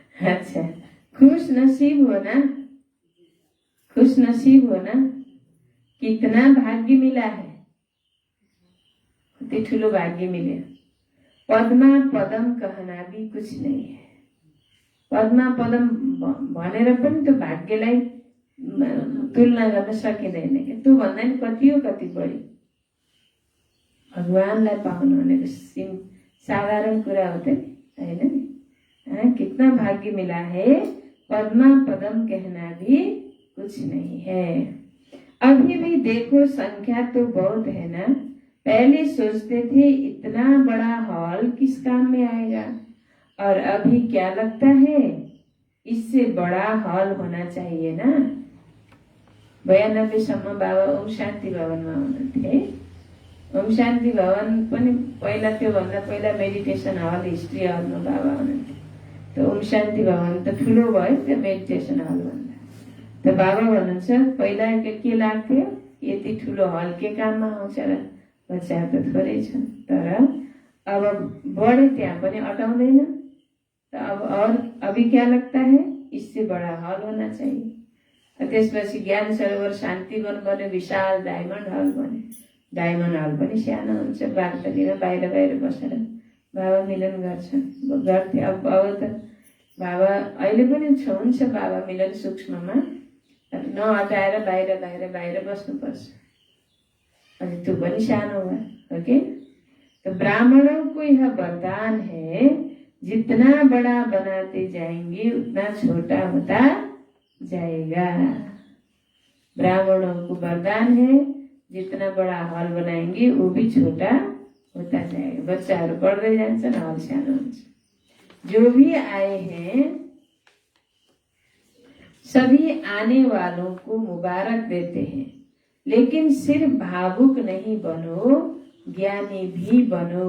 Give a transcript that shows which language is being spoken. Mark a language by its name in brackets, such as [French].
[Hindi] अच्छा, खुश नसीब होना, खुश नसीब होना कितना भाग्य मिला है, [Nepali] कति ठुलो भाग्य मिले। [Hindi] पद्मा पदम कहना भी कुछ नहीं है। [Nepali] पद्मा पदम भनेर पनि त्यो भाग्यलाई तुलना गर्न सकिँदैन कि, त्यो भन्दा नि कति हो कति बढी। भगवानलाई पाउनु भनेको साधारण कुरा हो त होइन नि। [Hindi] कितना भाग्य मिला है, पद्मा पदम कहना भी कुछ नहीं है। अभी भी देखो संख्या तो बहुत है ना। पहले सोचते थे इतना बड़ा हॉल किस काम में आएगा, और अभी क्या लगता है इससे बड़ा हॉल होना चाहिए ना। [Nepali] 92 सम्म बाबा ओम शान्ति भवनमा हुनुहुन्थे। ओम शान्ति भवन पनि पहिला, त्योभन्दा पहिला मेडिटेसन हल, हिस्ट्री हलमा बाबा हुनुहुन्थ्यो। त ओम शान्ति भवन त ठुलो भयो त्यो मेडिटेसन हल भन्दा। त बाबा भन्नुहुन्छ पहिला के लाग्थ्यो, यति ठुलो हल के काममा आउँछ र, बच्चाहरू त थोरै छन्, तर अब बढे त्यहाँ पनि अटाउँदैन। [Hindi] त अब और अभी क्या लगता है इससे बड़ा हल होना चाहिए। [Nepali] त्यसपछि ज्ञान सरोवर शान्तिवन बन्यो, विशाल डायमन्ड हल बन्यो। डायमन्ड हल पनि सानो हुन्छ, बाल्कनीमा बाहिर बाहिर बसेर बाबा मिलन गर्थे। अब त बाबा अहिले पनि हुन्छ बाबा मिलन सूक्ष्ममा, नहटाएर बाहिर बाहिर बाहिर बस्नुपर्छ। अनि त्यो पनि सानो हो कि। [Hindi] तो ब्राह्मणों को यह वरदान है, जितना बड़ा बनाते जाएंगे उतना छोटा होता जाएगा। ब्राह्मणों को वरदान है, जितना बड़ा हॉल बनाएंगे वो भी छोटा होता जाएगा। [Nepali] बच्चाहरू पढ्दै जान्छन्, हल सानो हुन्छ। [Hindi] जो भी आए हैं सभी आने वालों को मुबारक देते हैं, लेकिन सिर्फ भावुक नहीं बनो, ज्ञानी भी बनो।